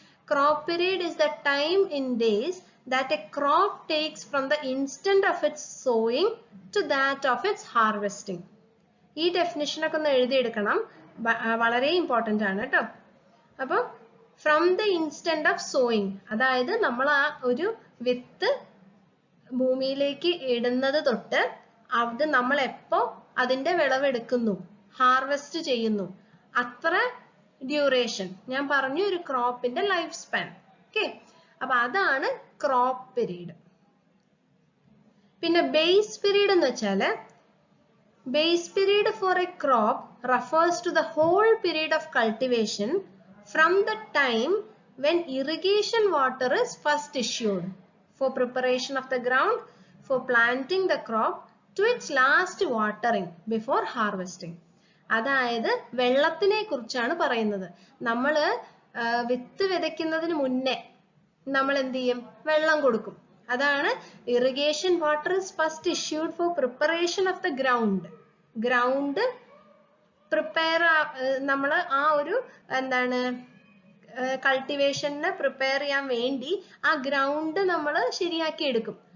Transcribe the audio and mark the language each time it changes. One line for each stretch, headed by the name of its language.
English: Crop period is the time in days that a crop takes from the instant of its sowing to that of its harvesting.
Malayalam: ഈ definition ഒക്കെ ഒന്ന് എഴുതിയെടുക്കണം, വളരെ important ആണ് കേട്ടോ. അപ്പോൾ
English: from the instant of sowing,
Malayalam: അതായത് നമ്മൾ ആ ഒരു വിത്ത് ഭൂമിയിലേക്ക് ഇടുന്നത് തൊട്ട് അത് നമ്മൾ എപ്പോ അതിന്റെ വിളവെടുക്കുന്നു, ഹാർവെസ്റ്റ് ചെയ്യുന്നു, അത്ര ഡ്യൂറേഷൻ ഞാൻ പറഞ്ഞു ഒരു ക്രോപ്പിന്റെ ലൈഫ് സ്പാൻ. ഓക്കെ, അപ്പൊ അതാണ് ക്രോപ്പ് പീരീഡ്. പിന്നെ ബേസ് പീരീഡ് എന്ന് വെച്ചാല്,
English: Base period for a crop refers to the whole period of cultivation from the time when irrigation water is first issued for preparation of the ground for planting the crop to its last watering before harvesting.
Malayalam: അതായത് വെള്ളത്തിനെ കുറിച്ചാണ് പറയുന്നത്. നമ്മൾ വിത്ത് വിതയ്ക്കുന്നതിന് മുന്നേ നമ്മൾ എന്ത് ചെയ്യും? വെള്ളം കൊടുക്കും.
English: അതാണ് irrigation water is first issued for preparation of the ground.
Malayalam: Ground prepare, നമ്മൾ ആ ഒരു എന്താണ് കൾട്ടിവേഷന് പ്രിപ്പയർ ചെയ്യാൻ വേണ്ടി ആ ഗ്രൗണ്ട് നമ്മൾ ശരിയാക്കി എടുക്കും.